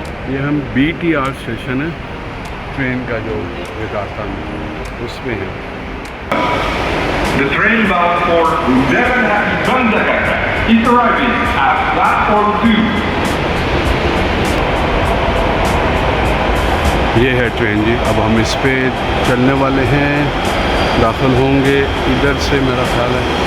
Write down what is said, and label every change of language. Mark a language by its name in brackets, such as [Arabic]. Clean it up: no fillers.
[Urdu] یہ ہم BTR station ہے ٹرین کا جو جکارتا میں, اس میں ہے. [English] The train bound for Devanapi Bandara is arriving at platform 2. [Urdu] یہ ہے ٹرین جی, اب ہم اس پہ چلنے والے ہیں, داخل ہوں گے ادھر سے میرا خیال ہے.